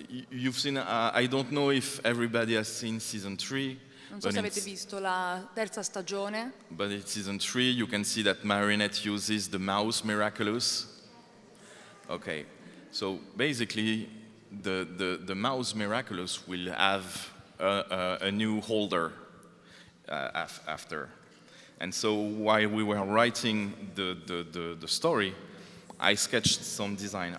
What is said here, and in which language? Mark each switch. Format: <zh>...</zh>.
<en>You've seen, I don't know if everybody has seen season 3.</en> <it>Non so se avete visto la terza stagione.</it> <en>But in season 3, you can see that Marinette uses the mouse Miraculous. Okay, so basically, the mouse Miraculous will have a new holder after. And so while we were writing the story, I sketched some design.</en>